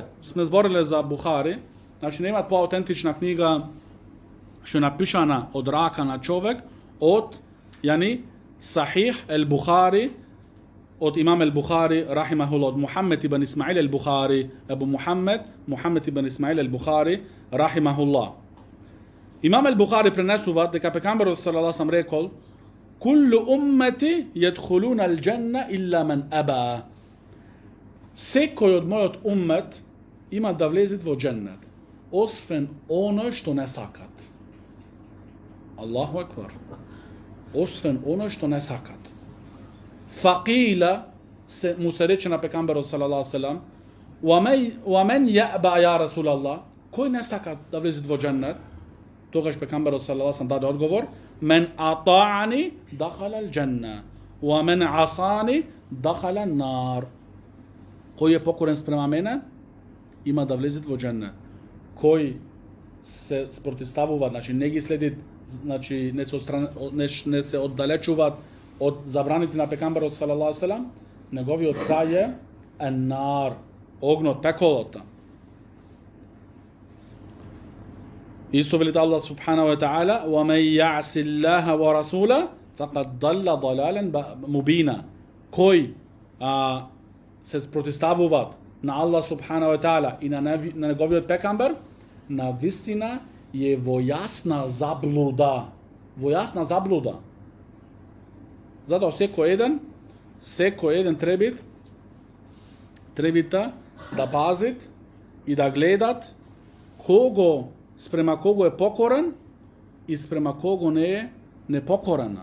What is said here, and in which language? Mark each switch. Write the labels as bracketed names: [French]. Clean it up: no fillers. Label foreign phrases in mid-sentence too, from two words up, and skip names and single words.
[Macedonian] Сме збориле за Бухари, значи нема поаутентична книга што е напишана од рака на човек од Сахих ел Бухари, од имам ел Бухари рахимахуллах, од Мухаммед ибн Исмаил ел Бухари, Абу Мухаммед ибн Исмаил ел Бухари рахимахуллах. Имам ел Бухари пренесува дека пекамберот [Arabic] صلى الله عليه وسلم [Macedonian] рекол: [Arabic] "كل أمتي يدخلون الجنة إلا من أبى." [Macedonian] Секој од мојот уммет има да влезет во џеннет, освен оној што не сакат. [Arabic] الله أكبر. [Macedonian] Освен оној што не сакат. Фақила му се рече на пекамберот [Arabic] صلى الله عليه وسلم: "ومن يأبى يا رسول الله?" [Macedonian] Кој не сака да влезет во џеннет? Тогаш пекамберот [Arabic] صلى الله عليه وسلم [Macedonian] даде одговор: [Arabic] "من أطاعني دخل الجنة، ومن عصاني دخل النار." [Macedonian] Кој е покорен спрема мене, има да влезет во џеннет. Кој се спротивставува, значи не ги следи, значи не се оддалечуваат од забраните на пекамберот [Arabic] صلى الله عليه وسلم, [Macedonian] неговиот крај е ан-нар, огнот, пеколото. Исто велит Аллах [Arabic] سبحانه وتعالى: "ومن يعص الله ورسوله فقد ضل ضلالا مبينا." [Macedonian] Кој се спротивставуваат на Аллах [Arabic] سبحانه وتعالى [Macedonian] и на неговиот пекамбер, на вистина е во јасна заблуда. Во јасна заблуда. Затоа секој еден требите да пазит и да гледат спрема кого е покорен и спрема кого не е непокорена.